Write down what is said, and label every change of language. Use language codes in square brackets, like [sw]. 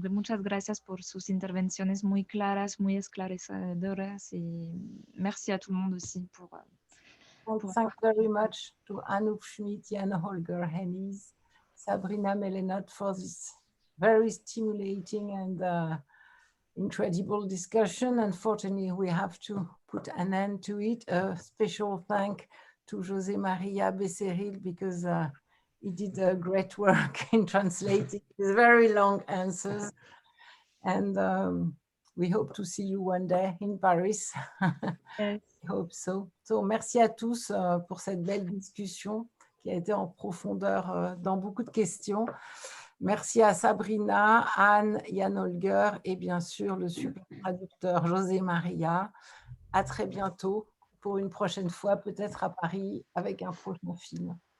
[es] Muchas gracias por sus intervenciones muy claras, muy esclarecedoras. [fr] Et merci à tout le monde aussi pour [en] Thank you very much to Anouk Schmidt, Jan Holger Hennies, Sabrina Melenot for this very stimulating and incredible discussion. Unfortunately, we have to put an end to it. A special thank to José María Becerril because he did a great work in translating these very long answers. And we hope to see you one day in Paris. Yes. I hope so. [fr] So, merci à tous pour cette belle discussion qui a été en profondeur dans beaucoup de questions. Merci à Sabrina, Anne, Jan Holger et bien sûr le super traducteur José María. À très bientôt pour une prochaine fois, peut-être à Paris avec un prochain film.